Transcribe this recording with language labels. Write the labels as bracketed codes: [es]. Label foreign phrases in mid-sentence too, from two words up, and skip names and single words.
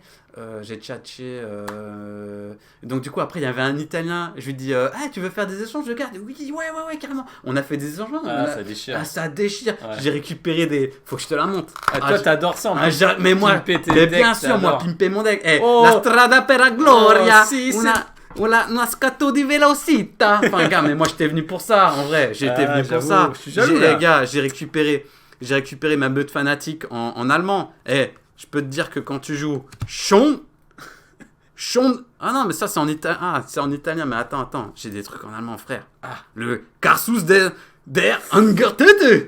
[fr] J'ai tchatché. Donc, du coup, après, il y avait un Italien. Je lui dis tu veux faire des échanges de cartes? Oui, ouais, carrément. On a fait des échanges. Ça déchire. Ah, ça déchire. Ouais. J'ai récupéré des. Faut que je te la montre. Toi, t'adores ça. Mais moi, bien sûr, moi, pimper mon deck. [it] La strada per la gloria. Una scatto di velocità. [fr] Enfin, gars, mais moi, j'étais venu pour ça, en vrai. J'étais venu pour ça. Je suis jaloux, là. Les gars, j'ai récupéré ma meute fanatique en allemand. Je peux te dire que quand tu joues Schon. Ah non, mais ça, c'est en italien. Ah, c'est en italien, mais attends. J'ai des trucs en allemand, frère. Ah, le Karsus der Angertete.